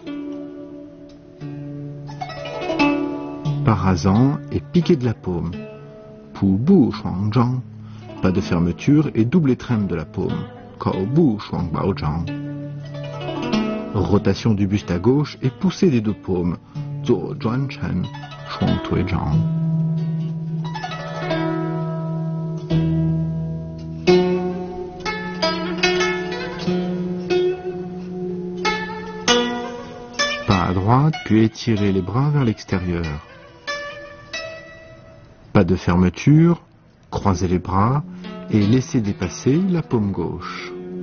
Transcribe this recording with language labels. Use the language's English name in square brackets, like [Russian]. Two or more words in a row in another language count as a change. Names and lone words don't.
[French] Pas rasant et piquez de la paume. [Chinese] 仆步双掌. [French] Pas de fermeture et double étremme de la paume. [Chinese] 扣步双抱掌. [French] Rotation du buste à gauche et poussée des deux paumes. [Chinese] 左转身，双腿长。 [French] Pas à droite, puis étirez les bras vers l'extérieur. Pas de fermeture, croisez les bras et laissez dépasser la paume gauche.